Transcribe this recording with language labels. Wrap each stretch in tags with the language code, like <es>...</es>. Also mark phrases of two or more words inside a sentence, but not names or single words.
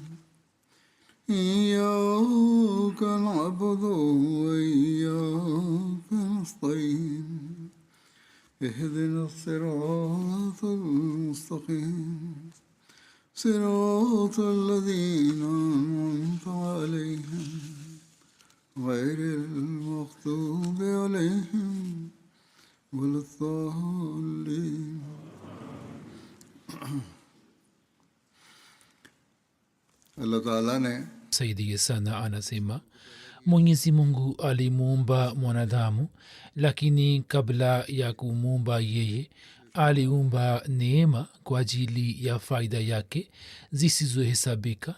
<ar>إياك نعبد وإياك نستعين اهدنا الصراط المستقيم صراط الذين أنعمت عليهم غير المغضوب عليهم ولا الضالين.</ar> <sw>Allah Taala ne Saidi sana anasema Mwenyezi Mungu alimuumba mwanadamu, lakini kabla ya kumuumba yeye aliumba neema kwa ajili ya faida yake zisizohesabika.</sw>